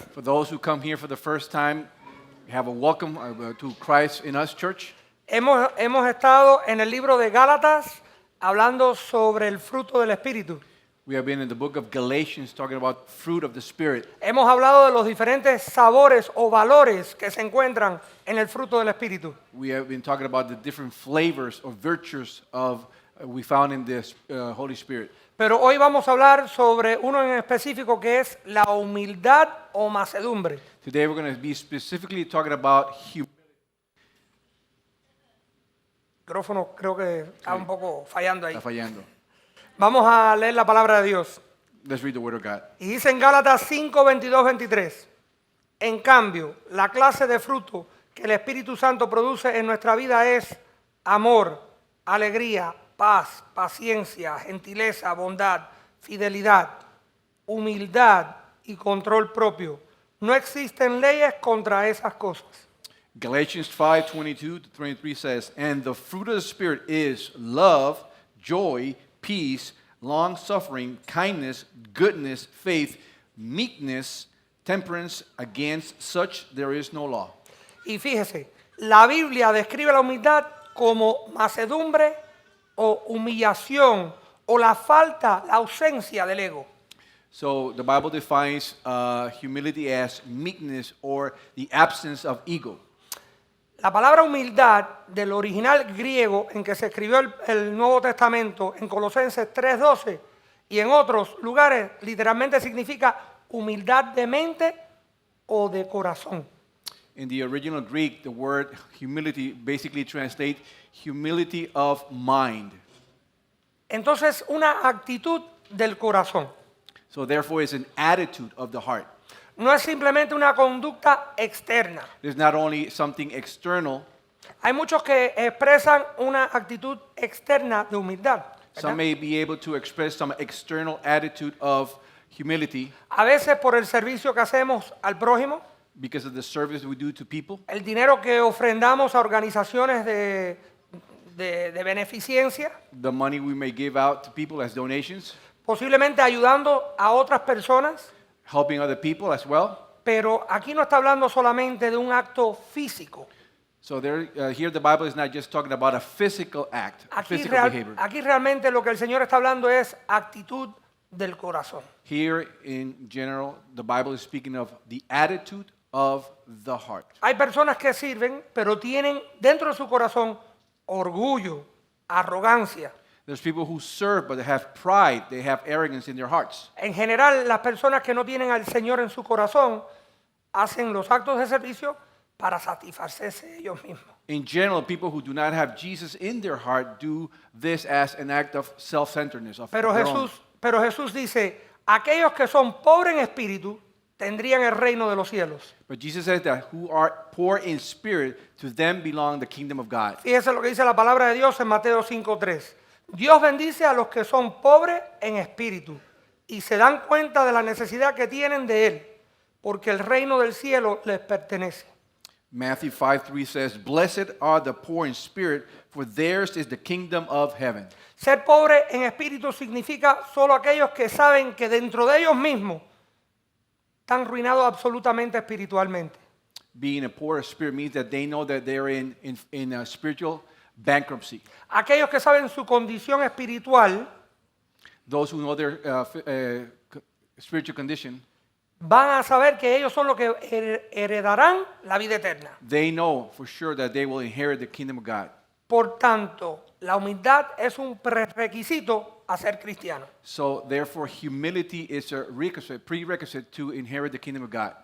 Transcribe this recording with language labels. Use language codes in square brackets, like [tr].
[en] For those who come here for the first time, have a welcome to Christ in Us Church. [es] Hemos estado en el libro de Gálatas hablando sobre el fruto del Espíritu. [en] We have been in the book of Galatians talking about fruit of the Spirit. [es] Hemos hablado de los diferentes sabores o valores que se encuentran en el fruto del Espíritu. [en] We have been talking about the different flavors or virtues of we found in this Holy Spirit. [es] Pero hoy vamos a hablar sobre uno en específico que es la humildad o mansedumbre. [en] Today we're going to be specifically talking about humility. [es] El micrófono creo que está un poco fallando ahí. Está fallando. Vamos a leer la palabra de Dios. [en] Let's read the Word of God. [es] Y dice en Gálatas 5, 22, 23. En cambio, la clase de fruto que el Espíritu Santo produce en nuestra vida es amor, alegría, paz, paciencia, gentileza, bondad, fidelidad, humildad y control propio. No existen leyes contra esas cosas. [en] Galatians 5:22-23 says, "And the fruit of the Spirit is love, joy, peace, long-suffering, kindness, goodness, faith, meekness, temperance. Against such there is no law." [es] Y fíjese, la Biblia describe la humildad como mansedumbre o humillación o la falta, la ausencia del ego. [en] So the Bible defines humility as meekness or the absence of ego. [es] La palabra humildad del original griego en que se escribió el Nuevo Testamento en Colosenses 3:12 y en otros lugares literalmente significa humildad de mente o de corazón. [en] In the original Greek, the word humility basically translates humility of mind. [es] Entonces, una actitud del corazón. [en] So therefore, it's an attitude of the heart. [es] No es simplemente una conducta externa. [en] It's not only something external. [es] Hay muchos que expresan una actitud externa de humildad, ¿verdad? [en] Some may be able to express some external attitude of humility [es] A veces por el servicio que hacemos al prójimo, [en] because of the service we do to people, [es] el dinero que ofrendamos a organizaciones de beneficencia, [en] the money we may give out to people as donations, [es] posiblemente ayudando a otras personas, [en] helping other people as well. [es] pero aquí no está hablando solamente de un acto físico. [en] So here the Bible is not just talking about a physical act, a physical behavior. [es] Aquí realmente lo que el Señor está hablando es actitud del corazón. [en] Here in general, the Bible is speaking of the attitude of the heart. [es] Hay personas que sirven, pero tienen dentro de su corazón orgullo, arrogancia. [en] There's people who serve, but they have pride, they have arrogance in their hearts. [es] En general, las personas que no tienen al Señor en su corazón hacen los actos de servicio para satisfacerse ellos mismos. [en] In general, people who do not have Jesus in their heart do this as an act of self-centeredness. [es] Pero Jesús dice, aquellos que son pobres en espíritu tendrían el reino de los cielos. [en] But Jesus says that who are poor in spirit, to them belong the kingdom of God. [es] Fíjese lo que dice la palabra de Dios en Mateo 5:3. Dios bendice a los que son pobres en espíritu y se dan cuenta de la necesidad que tienen de Él, porque el reino del cielo les pertenece. [en] Matthew 5:3 says, "Blessed are the poor in spirit, for theirs is the kingdom of heaven." [es] Ser pobre en espíritu significa solo aquellos que saben que dentro de ellos mismos están arruinados absolutamente espiritualmente. [en] Being a poor spirit means that they know that they're in a spiritual bankruptcy. [es] Aquellos que saben su condición espiritual [en] Those who know their spiritual condition, [es] van a saber que ellos son los que heredarán la vida eterna. [en] they know for sure that they will inherit the kingdom of God. [es] Por tanto, la humildad es un prerequisito a ser cristiano. [en] So therefore, humility is a prerequisite to inherit the kingdom of God.